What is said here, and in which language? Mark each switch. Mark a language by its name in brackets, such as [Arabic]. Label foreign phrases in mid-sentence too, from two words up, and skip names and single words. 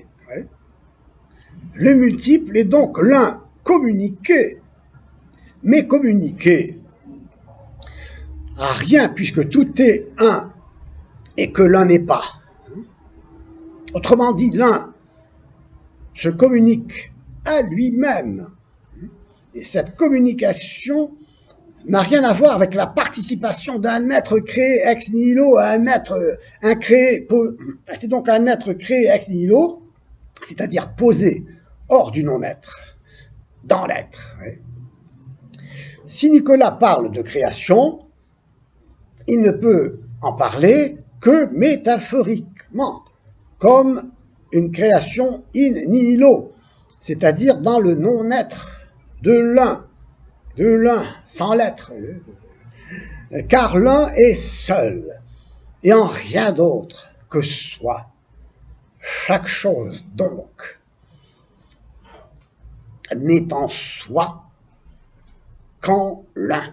[French] Le multiple est donc l'un communiqué, mais communiqué à rien, puisque tout est un et que l'un n'est pas. Autrement dit, l'un se communique à lui-même. Et cette communication n'a rien à voir avec la participation d'un être créé [Latin] ex nihilo [French] à un être incréé. C'est donc un être créé [Latin] ex nihilo, [French] c'est-à-dire posé hors du non-être, dans l'être. Si Nicolas parle de création, il ne peut en parler que métaphoriquement, comme une création [Latin] in nihilo, [French] c'est-à-dire dans le non-être de l'un, sans l'être, car l'un est seul, et en rien d'autre que soi. Chaque chose, donc, n'est en soi qu'en l'un.